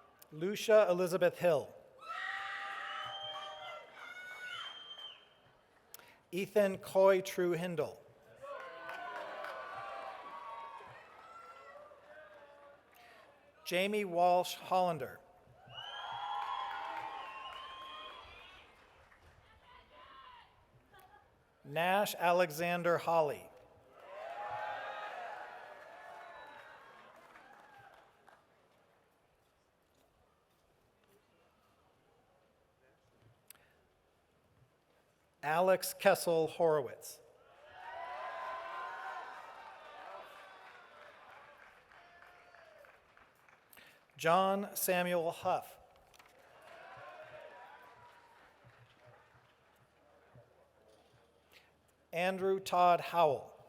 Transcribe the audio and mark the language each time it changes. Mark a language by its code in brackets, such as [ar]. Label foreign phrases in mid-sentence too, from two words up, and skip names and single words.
[en] Lucia Elizabeth Hill. Ethan Coy True Hindle. Jamie Walsh Hollander. Nash Alexander Holly. Alex Kessel Horowitz. John Samuel Huff. Andrew Todd Howell.